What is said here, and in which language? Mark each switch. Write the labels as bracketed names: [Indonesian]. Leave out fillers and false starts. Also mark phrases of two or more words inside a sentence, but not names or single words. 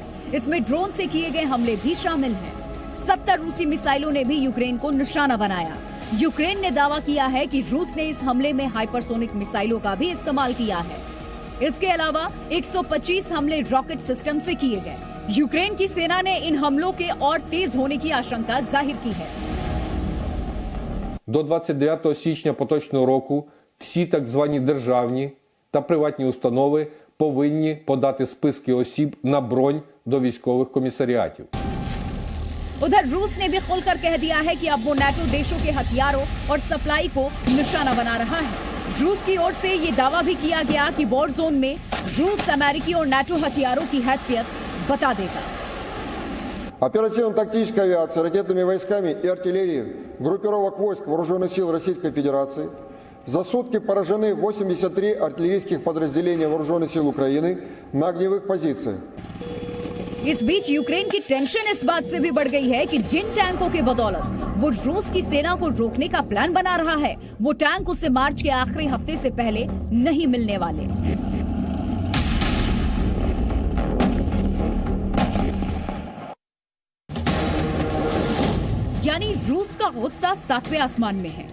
[Hindi] इसमें ड्रोन से किए गए हमले भी शामिल हैं। 70 रूसी मिसाइलों ने भी यूक्रेन को निशाना बनाया। यूक्रेन ने दावा किया है कि रूस ने इस हमले में हाइपरसोनिक मिसाइलों का भी इस्तेमाल किया है। इसके अलावा 125 हमले [English] rocket system [Hindi] से किए गए। यूक्रेन की सेना ने इन हमलों के और तेज होने की आशंका जाहिर की है। [Ukrainian] До 29 січня поточного року всі так звані державні та приватні установи повинні подати списки осіб на бронь до військових комісаріатів. [Hindi] उधर रूस ने भी खुलकर कह दिया है कि अब वो नाटो देशों के हथियारों और सप्लाई को निशाना बना रहा है। रूस की ओर से ये दावा भी किया गया कि [English] war zone [Hindi] में रूस अमेरिकी और नाटो हथियारों की हैसियत बता देगा। [Russian] Оперативно-тактическая авиация, ракетными войсками и артиллерией группировок войск Вооруженных сил Российской Федерации за сутки поражены 83 артиллерийских подразделения Вооруженных сил Украины на огневых позициях. [Hindi] इस बीच यूक्रेन की टेंशन इस बात से भी बढ़ गई है कि जिन टैंकों के बदौलत वो रूस की सेना को रोकने का प्लान बना रहा है, वो टैंक उसे मार्च के आखिरी हफ्ते से पहले नहीं मिलने वाले। यानी रूस का गुस्सा 7वें आसमान में है।